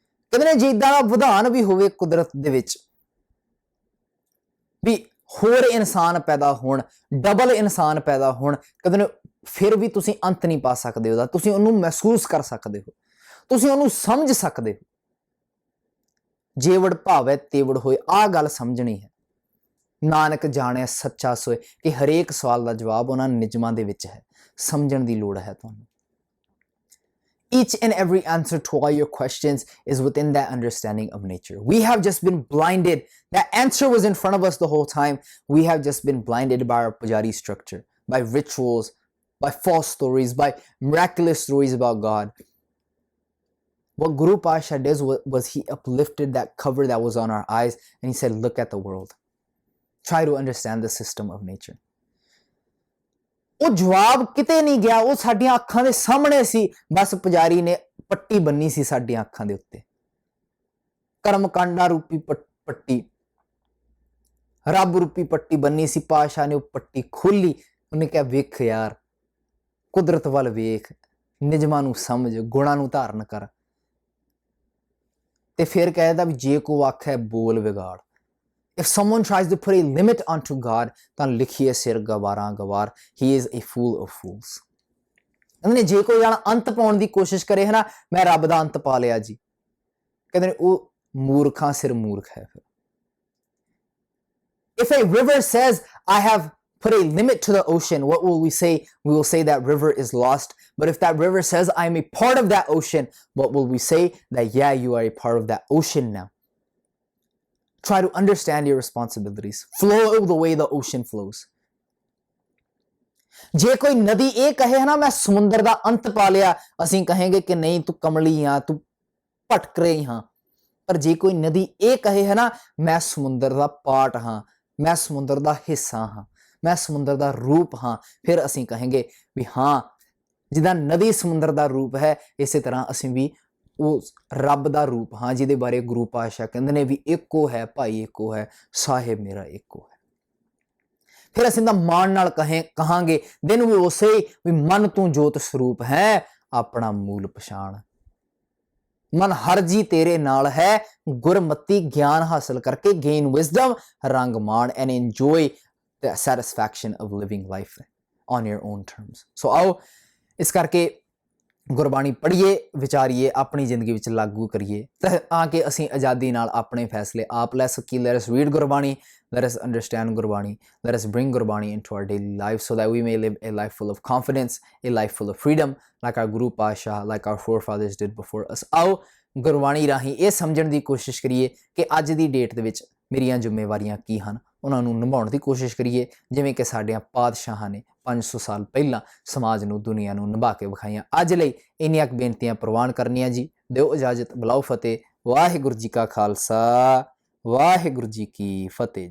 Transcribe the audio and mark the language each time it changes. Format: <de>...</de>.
<pa>ਕਹਿੰਦੇ ਨੇ ਜੇ ਇਦਾਂ ਦਾ ਵਿਧਾਨ ਵੀ ਹੋਵੇ ਕੁਦਰਤ ਦੇ ਵਿੱਚ ਵੀ ਹੋਰ ਇਨਸਾਨ ਪੈਦਾ ਹੋਣ, ਡਬਲ ਇਨਸਾਨ ਪੈਦਾ ਹੋਣ, ਕਹਿੰਦੇ ਨੇ ਫਿਰ ਵੀ ਤੁਸੀਂ ਅੰਤ ਨਹੀਂ ਪਾ ਸਕਦੇ ਉਹਦਾ। ਤੁਸੀਂ ਉਹਨੂੰ ਮਹਿਸੂਸ ਕਰ ਸਕਦੇ ਹੋ, ਤੁਸੀਂ ਉਹਨੂੰ ਸਮਝ ਸਕਦੇ ਹੋ। ਜੇਵੜ ਭਾਵੈ ਤੇਵੜ ਹੋਏ, ਆਹ ਗੱਲ ਸਮਝਣੀ ਹੈ। ਨਾਨਕ ਜਾਣਿਆ ਸੱਚਾ ਸੋਏ, ਕਿ ਹਰੇਕ ਸਵਾਲ ਦਾ ਜਵਾਬ ਉਹਨਾਂ ਨਿਯਮਾਂ ਦੇ ਵਿੱਚ ਹੈ। ਸਮਝਣ ਦੀ ਲੋੜ ਹੈ ਤੁਹਾਨੂੰ।</pa> <en>Each and every answer to all your questions is within that understanding of nature. We have just been blinded. That answer was in front of us the whole time. We have just been blinded by our pujari structure, by rituals, by false stories, by miraculous stories about God. What Guru Pasha did was he uplifted that cover that was on our eyes and he said, look at the world. Try to understand the system of nature.</en> <pa>ਉਹ ਜਵਾਬ ਕਿਤੇ ਨਹੀਂ ਗਿਆ, ਉਹ ਸਾਡੀਆਂ ਅੱਖਾਂ ਦੇ ਸਾਹਮਣੇ ਸੀ। ਬਸ ਪੁਜਾਰੀ ਨੇ ਪੱਟੀ ਬੰਨੀ ਸੀ ਸਾਡੀਆਂ ਅੱਖਾਂ ਦੇ ਉੱਤੇ, ਕਰਮਕਾਂਡਾ ਰੂਪੀ ਪੱਟੀ, ਰੱਬ ਰੂਪੀ ਪੱਟੀ ਬੰਨੀ ਸੀ। ਪਾਤਸ਼ਾਹ ਨੇ ਉਹ ਪੱਟੀ ਖੋਲੀ, ਉਹਨੇ ਕਿਹਾ ਵੇਖ ਯਾਰ, ਕੁਦਰਤ ਵੱਲ ਵੇਖ, ਨਿਯਮਾਂ ਨੂੰ ਸਮਝ, ਗੁਣਾਂ ਨੂੰ ਧਾਰਨ ਕਰ। ਤੇ ਫਿਰ ਕਹਿੰਦਾ ਵੀ ਜੇ ਕੋ ਆਖੇ ਬੋਲ ਵਿਗਾੜ।</pa> <en>If someone tries to put a limit onto God,</en> <pa>ਤਾਂ ਲਿਖੀਏ ਸਿਰ ਗਵਾਰਾਂ ਗਵਾਰ,</pa> <en>he is a fool of fools.</en> <pa>ਕਹਿੰਦੇ ਨੇ ਜੇ ਕੋਈ ਜਾਣਾ ਅੰਤ ਪਾਉਣ ਦੀ ਕੋਸ਼ਿਸ਼ ਕਰੇ ਹੈ ਨਾ, ਮੈਂ ਰੱਬ ਦਾ ਅੰਤ ਪਾ ਲਿਆ ਜੀ, ਕਹਿੰਦੇ ਨੇ ਉਹ ਮੂਰਖਾਂ ਸਿਰ ਮੂਰਖ ਹੈ।</pa> <en>ਫਿਰ if a river says I have put a limit to the ocean, what will we say? We will say that river is lost. But if that river says I am a part of that ocean, what will we say? That yeah, you are a part of that ocean now. Try to understand your responsibilities. Flow the way the ocean flows.</en> <pa>ਜੇ ਕੋਈ ਨਦੀ ਇਹ ਕਹੇ ਨਾ ਮੈਂ ਸਮੁੰਦਰ ਦਾ ਅੰਤ ਪਾ ਲਿਆ, ਅਸੀਂ ਕਹਾਂਗੇ ਕਿ ਨਹੀਂ ਤੂੰ ਕਮਲੀ ਆ, ਤੂੰ ਭਟਕ ਰਹੀ ਹਾਂ। ਪਰ ਜੇ ਕੋਈ ਨਦੀ ਇਹ ਕਹੇ ਹੈ ਨਾ ਮੈਂ ਸਮੁੰਦਰ ਦਾ ਪਾਰਟ ਹਾਂ, ਮੈਂ ਸਮੁੰਦਰ ਦਾ ਹਿੱਸਾ ਹਾਂ, ਮੈਂ ਸਮੁੰਦਰ ਦਾ ਰੂਪ ਹਾਂ, ਫਿਰ ਅਸੀਂ ਕਹਾਂਗੇ ਵੀ ਹਾਂ, ਜਿੱਦਾਂ ਨਦੀ ਸਮੁੰਦਰ ਦਾ ਰੂਪ ਹੈ, ਇਸੇ ਤਰ੍ਹਾਂ ਅਸੀਂ ਵੀ ਉਹ ਰੱਬ ਦਾ ਰੂਪ ਹਾਂ, ਜਿਹਦੇ ਬਾਰੇ ਗੁਰੂ ਪਾਤਸ਼ਾਹ ਕਹਿੰਦੇ ਨੇ ਵੀ ਇੱਕੋ ਹੈ ਭਾਈ, ਇੱਕੋ ਹੈ ਸਾਹਿਬ ਮੇਰਾ, ਇੱਕੋ ਹੈ। ਫਿਰ ਅਸੀਂ ਤਾਂ ਮਾਣ ਨਾਲ ਕਹਾਂਗੇ ਦਿਨ ਵੀ ਉਸੇ ਵੀ ਮਨ ਤੂੰ ਜੋਤ ਸਰੂਪ ਹੈ, ਆਪਣਾ ਮੂਲ ਪਛਾਣ। ਮਨ ਹਰ ਜੀ ਤੇਰੇ ਨਾਲ ਹੈ, ਗੁਰਮਤੀ ਗਿਆਨ ਹਾਸਲ ਕਰਕੇ</pa> <en>gain wisdom,</en> <pa>ਰੰਗ ਮਾਣ</pa> <en>and enjoy the satisfaction of living life on your own terms.</en> <pa>So ਆਓ ਇਸ ਕਰਕੇ ਗੁਰਬਾਣੀ ਪੜ੍ਹੀਏ, ਵਿਚਾਰੀਏ, ਆਪਣੀ ਜ਼ਿੰਦਗੀ ਵਿੱਚ ਲਾਗੂ ਕਰੀਏ ਤਾਂ ਕਿ ਅਸੀਂ ਆਜ਼ਾਦੀ ਨਾਲ ਆਪਣੇ ਫੈਸਲੇ ਆਪ ਲੈ ਸਕੀਏ।</pa> <en>Let us read Gurbani, let us understand Gurbani, let us bring Gurbani into our daily life so that we may live a life full of confidence, a life full of freedom, like our Guru Pasha, like our forefathers did before us.</en> <pa>ਆਓ ਗੁਰਬਾਣੀ ਰਾਹੀਂ ਇਹ ਸਮਝਣ ਦੀ ਕੋਸ਼ਿਸ਼ ਕਰੀਏ ਕਿ ਅੱਜ ਦੀ date ਦੇ ਵਿੱਚ ਮੇਰੀਆਂ ਜ਼ਿੰਮੇਵਾਰੀਆਂ ਕੀ ਹਨ, ਉਹਨਾਂ ਨੂੰ ਨਿਭਾਉਣ ਦੀ ਕੋਸ਼ਿਸ਼ ਕਰੀਏ ਜਿਵੇਂ ਕਿ ਸਾਡਿਆਂ ਪਾਤਸ਼ਾਹਾਂ ਨੇ 500 ਸਾਲ ਪਹਿਲਾਂ ਸਮਾਜ ਨੂੰ, ਦੁਨੀਆ ਨੂੰ ਨਿਭਾ ਕੇ ਵਿਖਾਈਆਂ। ਅੱਜ ਲਈ ਇੰਨੀਆਂ ਕੁ ਬੇਨਤੀਆਂ ਪ੍ਰਵਾਨ ਕਰਨੀਆਂ ਜੀ। ਦਿਓ ਇਜਾਜ਼ਤ, ਬੁਲਾਓ ਫਤਿਹ। ਵਾਹਿਗੁਰੂ ਜੀ ਕਾ ਖਾਲਸਾ, ਵਾਹਿਗੁਰੂ ਜੀ ਕੀ ਫਤਿਹ ਜੀ।</pa>